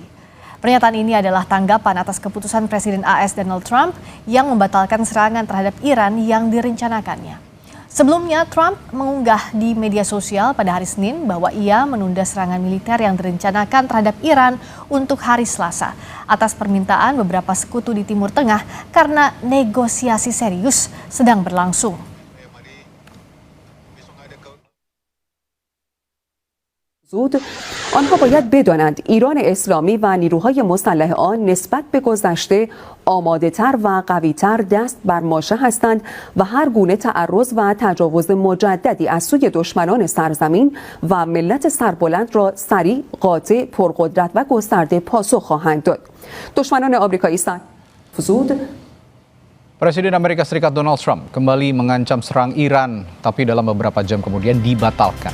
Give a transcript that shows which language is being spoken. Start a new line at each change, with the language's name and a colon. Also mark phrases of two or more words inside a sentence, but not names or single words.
Indonesian: Pernyataan ini adalah tanggapan atas keputusan Presiden AS Donald Trump yang membatalkan serangan terhadap Iran yang direncanakannya. Sebelumnya, Trump mengunggah di media sosial pada hari Senin bahwa ia menunda serangan militer yang direncanakan terhadap Iran untuk hari Selasa atas permintaan beberapa sekutu di Timur Tengah karena negosiasi serius sedang berlangsung.
Persian: آنها باید بدانند ایران اسلامی و نیروهای مسلح آن نسبت به گذشته آماده‌تر و قوی‌تر دست بر ماشه هستند و هر گونه تعرض و تجاوز مجددی از سوی دشمنان سرزمین و ملت سربلند را سریع، قاطع، پرقدرت و گسترده پاسخ خواهند داد. دشمنان آمریکایی فزود
Indonesian: Presiden Amerika Serikat Donald Trump kembali mengancam serang Iran, tapi dalam beberapa jam kemudian dibatalkan.